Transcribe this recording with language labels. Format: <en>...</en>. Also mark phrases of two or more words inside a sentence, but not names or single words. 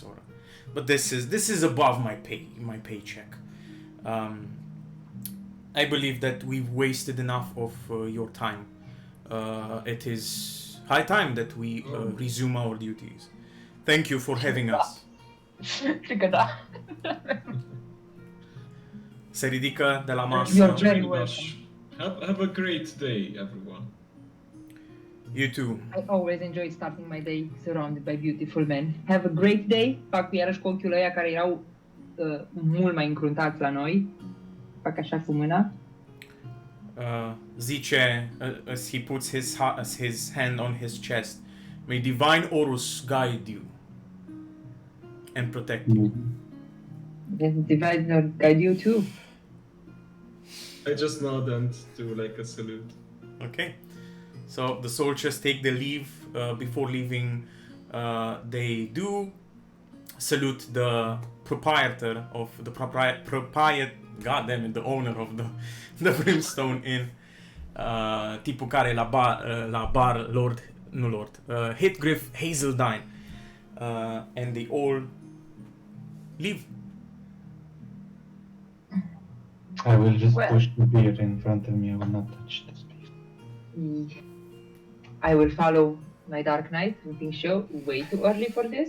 <en>But this is above my paycheck. I believe that we've wasted enough of your time. It is high time that we resume our duties. Thank you for having us.</en> <ro>Cred că da. Se ridică de la</ro> <en>You're</en> <ro>masă.</ro> <en>very Joining welcome. us. Have a great day, everyone. You too. I always enjoy starting my day surrounded by beautiful men. Have a great day.</en> <ro>Fac iarăși cu ochiul ăia care erau mult mai încruntați la noi. Fac așa cu mâna. Zice,</ro> <en>as he puts his hand on his chest, may divine Horus guide you and protect you. Then divide guide you too. I just nod and do like a salute. Okay. So the soldiers take the leave. Before leaving, they do salute the proprietor of the the owner of the Brimstone Inn.</en> <ro>Tipul care la bar Lord Heathgriff Hazeldine.</ro> <en>And they all leave. I will just push the beer in front of me. I will not touch this beer. I will follow my Dark Knight and think so way too early for this.</en>